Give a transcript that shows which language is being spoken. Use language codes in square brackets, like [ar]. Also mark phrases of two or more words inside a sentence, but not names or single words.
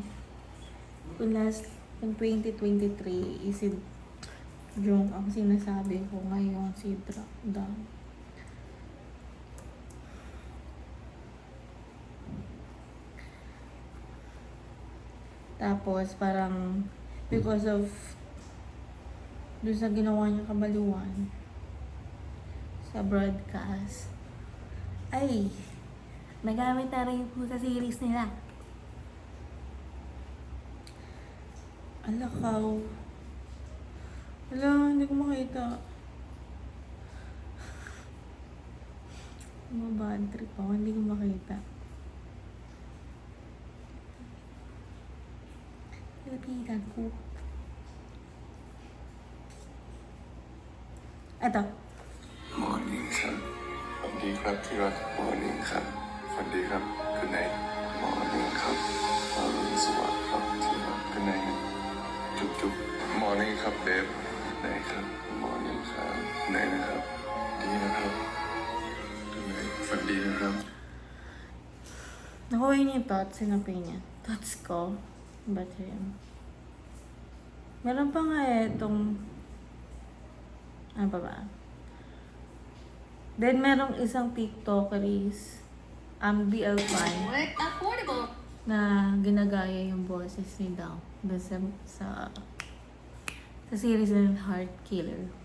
[tl] Kung 2023 is yung ang sinasabi ko ngayon si Dunk. Tapos parang [en] because of [tl] doon sa ginawa niya kabaliwan sa broadcast, ay nagamit na rin po sa series nila. Alakaw. Wala, hindi ko makita. Bad trip ako, hindi ko makita. Lapitan ko. Ito. [th] Morning ครับสวัสดีครับที่รัก Morning ครับสวัสดีครับ [en] Good night Morning [th] ครับอรุณสวัสดิ์ครับที่รัก [en] Good night [th] จุ๊บ Morning ครับเบฟ [en] Good night [th] ครับ Morning ครับ [en] Good night [th] นะครับดีนะครับ [en] Good night [th] ฝันดีนะครับ [tl] Nakuha niya yung thoughts, sinapin niya. Thoughts ko. Ba't yun? Meron pa nga itong ano pa ba? Then merong isang TikTokeries BL5 na ginagaya yung boses ni Dang doon sa series ng Heart Killer.